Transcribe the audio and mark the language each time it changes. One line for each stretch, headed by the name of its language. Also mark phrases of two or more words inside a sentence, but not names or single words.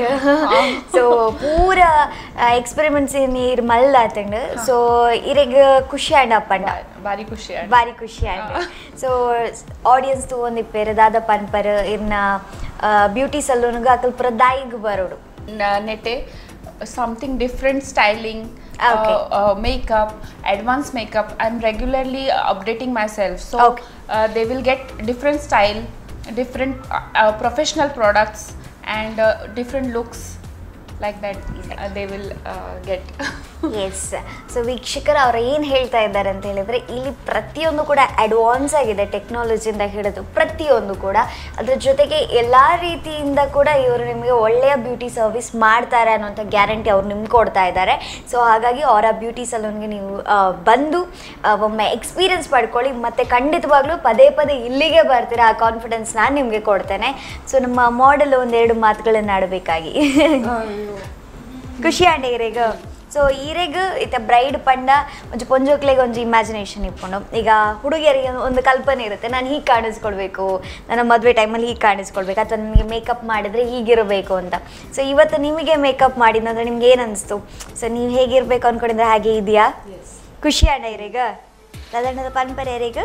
Tulu: ಸೊ ಪೂರ ಎಕ್ಸ್ಪೆರಿಮೆಂಟ್ಸ್ ನೀರು ಮಲ್ದಾತಂಡು. ಸೊ ಇರೆಗ್ ಖುಷಿ ಆಂಡ್ ಅಪ್ಪಂಡ ಭಾರಿ ಖುಷಿ ಆಂಡ್. ಸೊ ಆಡಿಯನ್ಸ್ ತಗೊಂಡಿಪ್ಪೇರು ದಾದ ಪನ್ಪರ್ ಇರ್ನ
English: beauty salon
Tulu: ಅಕಲ್ ಪೂರ ದಾಯಿಗ್ ಬರೋಡು
English: ನೆಟ್ಟೆ something different styling. Makeup, advanced makeup. I'm regularly updating myself, so they will get different style, different professional products and different looks like that. They will get. ಎಸ್.
Kannada: ಸೊ ವೀಕ್ಷಕರು ಅವ್ರು ಏನು ಹೇಳ್ತಾ ಇದ್ದಾರೆ ಅಂತ ಹೇಳಿದರೆ, ಇಲ್ಲಿ ಪ್ರತಿಯೊಂದು ಕೂಡ ಅಡ್ವಾನ್ಸ್ ಆಗಿದೆ ಟೆಕ್ನಾಲಜಿಯಿಂದ ಹಿಡಿದು ಪ್ರತಿಯೊಂದು ಕೂಡ. ಅದ್ರ ಜೊತೆಗೆ ಎಲ್ಲ ರೀತಿಯಿಂದ ಕೂಡ ಇವರು ನಿಮಗೆ ಒಳ್ಳೆಯ
English: beauty service
Kannada: ಮಾಡ್ತಾರೆ ಅನ್ನೋಂಥ ಗ್ಯಾರಂಟಿ ಅವ್ರು ನಿಮ್ಗೆ ಕೊಡ್ತಾ ಇದ್ದಾರೆ. ಸೊ ಹಾಗಾಗಿ ಅವರ
English: beauty salon
Kannada: ನೀವು ಬಂದು ಒಮ್ಮೆ ಎಕ್ಸ್ಪೀರಿಯನ್ಸ್ ಪಡ್ಕೊಳ್ಳಿ, ಮತ್ತು ಖಂಡಿತವಾಗ್ಲೂ ಪದೇ ಪದೇ ಇಲ್ಲಿಗೆ ಬರ್ತೀರಾ, ಆ ಕಾನ್ಫಿಡೆನ್ಸ್ ನಾನು ನಿಮಗೆ ಕೊಡ್ತೇನೆ. ಸೊ ನಮ್ಮ ಮಾಡೆಲ್ ಒಂದೆರಡು ಮಾತುಗಳನ್ನು ಆಡಬೇಕಾಗಿ
Tulu: ಖುಷಿ ಆಂಡೆ ಇರೇಗ. ಸೊ ಈರೆಗ್ ಇತ್ತ ಬ್ರೈಡ್ ಪಂಡ ಒಂಚು ಪೊಂಜೋಕ್ಲೆಗೆ
Kannada: ಒಂದು ಇಮ್ಯಾಜಿನೇಷನ್ ಇಟ್ಕೊಂಡು, ಈಗ ಹುಡುಗಿಯರಿಗೆ ಒಂದು ಕಲ್ಪನೆ ಇರುತ್ತೆ, ನಾನು ಹೀಗೆ ಕಾಣಿಸ್ಕೊಳ್ಬೇಕು, ನನ್ನ ಮದುವೆ ಟೈಮಲ್ಲಿ ಹೀಗೆ ಕಾಣಿಸ್ಕೊಳ್ಬೇಕು, ಅಥವಾ ನನಗೆ ಮೇಕಪ್ ಮಾಡಿದರೆ ಹೀಗಿರಬೇಕು ಅಂತ. ಸೊ ಇವತ್ತು ನಿಮಗೆ ಮೇಕಪ್ ಮಾಡಿದಂದ್ರೆ ನಿಮ್ಗೆ ಏನು ಅನಿಸ್ತು? ಸೊ ನೀವು ಹೇಗಿರಬೇಕು ಅಂದ್ಕೊಂಡಿದ್ರೆ ಹಾಗೆ ಇದೆಯಾ?
Tulu: ಖುಷಿ ಆಂಡ ಇರೇಗ ಸಾಧಾರಣದ ಪನ್ಪರೆ ಇರೇಗ